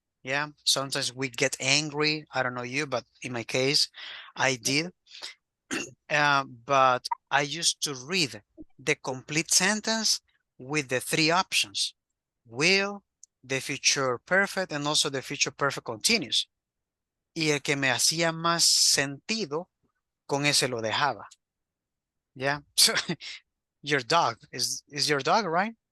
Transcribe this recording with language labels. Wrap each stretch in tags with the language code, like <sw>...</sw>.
<en>Yeah, sometimes we get angry. I don't know you, but in my case, I did. But I used to read the complete sentence with the 3 options: will, the future perfect, and also the future perfect continuous.</en> <es>Y el que me hacía más sentido, con ese lo dejaba.</es> <en>Yeah. So, your dog is your dog, right?</en>